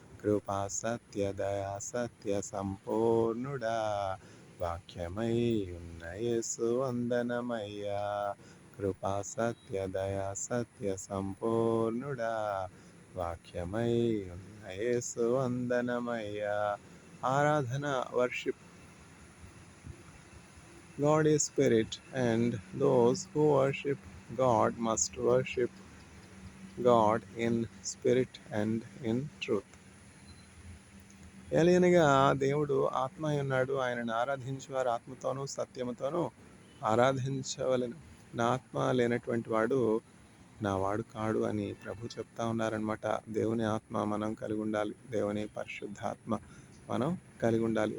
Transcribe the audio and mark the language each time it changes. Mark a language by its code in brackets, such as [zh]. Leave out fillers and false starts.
[te] కృపా సత్య దయా సత్య సంపూర్ణుడా, వాక్యమై ఉన్న యేసు వందనమయ్యా. కృపా సత్య దయా సత్య సంపూర్ణుడా, వాక్యమై ఉన్న యేసు వందనమయ్యా. ఆరాధన, worship. [en] God is spirit, and those who worship God must worship God in spirit and in truth. [te] ఏలయనగా దేవుడు ఆత్మ అయి ఉన్నాడు, ఆయనను ఆరాధించేవారు ఆత్మతోనూ సత్యముతోనూ ఆరాధించవలెను. నా ఆత్మ లేనటువంటి వాడు నా వాడు కాడు అని ప్రభు చెప్తా ఉన్నారనమాట. దేవుని ఆత్మ మనం కలిగి ఉండాలి, దేవుని పరిశుద్ధాత్మ మనం కలిగి ఉండాలి.